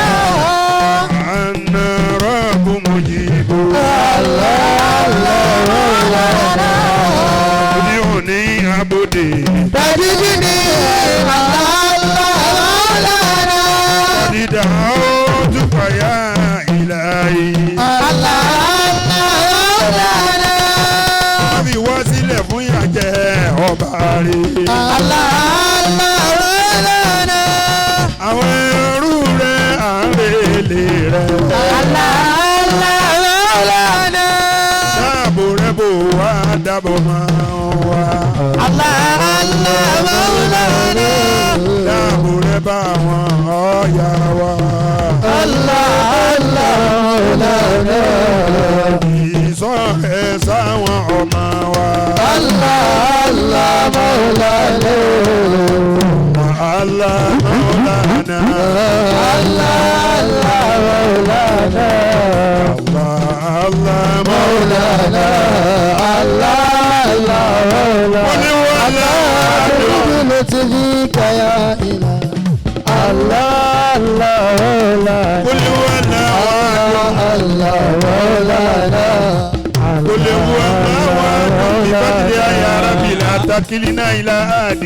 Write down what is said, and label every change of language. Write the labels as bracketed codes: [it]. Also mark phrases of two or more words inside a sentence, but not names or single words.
[ar] أنا رب مجيب الله مولانا ادعوني عبدي تجدني الله مولانا قد دعوتك يا إلهي [yo] fi wá sílẹ̀ fún ìyàjẹ́ ọba rẹ̀. àwọn ẹrú rẹ̀ à ń relé rẹ̀. dáàbò rẹ̀ bò wá dábò máa wá. dáàbò rẹ̀ bá àwọn ọ̀yà wa. ìsọ̀ ẹ̀ sáwọn ọmọ wa. [ar] الله مولانا الله مولانا الله مولانا الله مولانا الله مولانا لطفك يا إله الله Maulana قل هو الله الله Maulana قل هو الله بفضل يا ربي لا تكلنا إلى أحد